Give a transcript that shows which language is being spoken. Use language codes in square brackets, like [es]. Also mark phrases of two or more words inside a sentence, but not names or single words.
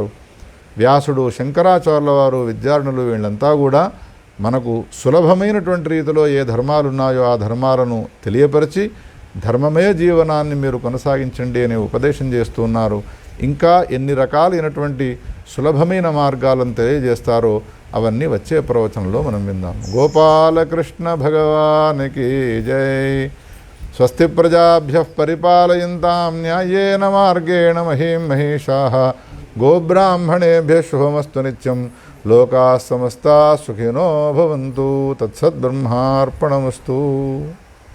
[te] వ్యాసుడు, శంకరాచార్యుల వారు, విద్యారణులు వీళ్ళంతా కూడా మనకు సులభమైనటువంటి రీతిలో ఏ ధర్మాలు ఉన్నాయో ఆ ధర్మాలను తెలియపరిచి ధర్మమయ జీవనాన్ని మీరు కొనసాగించండి అని ఉపదేశం చేస్తున్నారు. ఇంకా ఎన్ని రకాలైనటువంటి సులభమైన మార్గాలను తెలియజేస్తారో అవన్నీ వచ్చే ప్రవచనంలో మనం విందాం. గోపాలకృష్ణ భగవానికి జై. [sa] స్వస్తి ప్రజాభ్యః పరిపాలయంతాం న్యాయేన మార్గేణ మహీం మహేషాః. గోబ్రాహ్మణేభ్యः శుభమస్తు నిత్యం. లోకాः సమస్తాः సుఖినో భవంతు. తత్సద్బ్రహ్మార్పణమస్తు.